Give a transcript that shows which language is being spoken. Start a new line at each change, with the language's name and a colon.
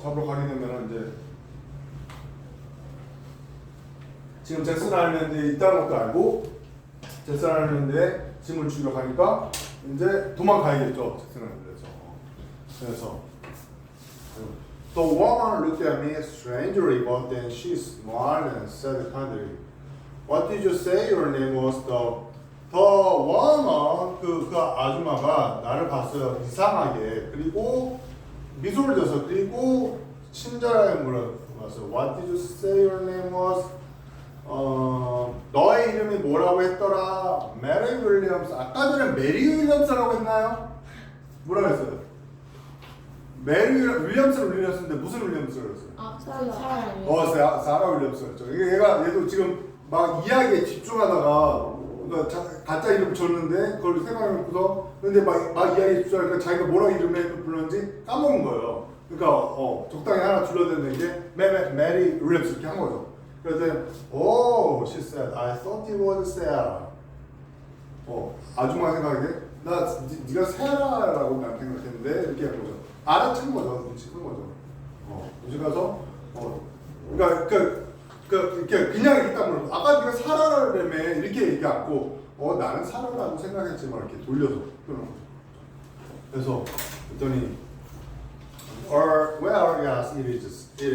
Korean: 잡으러 가게 되면은 이제 지금 잭슨 아일랜드에 있다는 것도 알고 잭슨 아일랜드에 짐을 주러 가니까 이제 도망가야겠죠. 잭슨 아일랜드에서. 그래서
English: The woman looked at me strangely, but then she smiled and said kindly, "What did you say your name was?" The woman,
Korean: 그 아줌마가 나를 봤어요. 이상하게. 그리고 미소를 져서 그리고 친절하게 물어봤어요.
English: What did you say your name was?
Korean: 너의 이름이 뭐라고 했더라? 메리 윌리엄스. 아까 전에 메리 윌리엄스라고 했나요? 뭐라고 했어요? 메리 윌리엄스를 윌리엄스인데 무슨 윌리엄스를 했어요? 아, 사람. 사라 윌리엄스였죠. 얘도 지금 막 이야기에 집중하다가 가짜 이름 줬는데 그걸 생각해놓고서 근데 막 이야기에 집중하니까 자기가 뭐라고 이름을 불렀는지 까먹은 거예요. 그러니까 적당히 하나 줄여야 게 메리 윌리엄스 이렇게 한 거죠. 그래서
English: she said, I thought it was Sarah.
Korean: 아줌마 생각하기에 네가 세라라고 난 생각했는데 이렇게 한 거죠. 알아챈 거죠. 눈치챈 거죠. 눈치 가서 그러니까 그냥 이렇게 딱 물어. 아까 네가 사라라며 이렇게 얘기 않고 나는 사라라고 생각했지만 이렇게 돌려서 표현한 거죠. 그래서 그랬더니
English: well, yes, it is.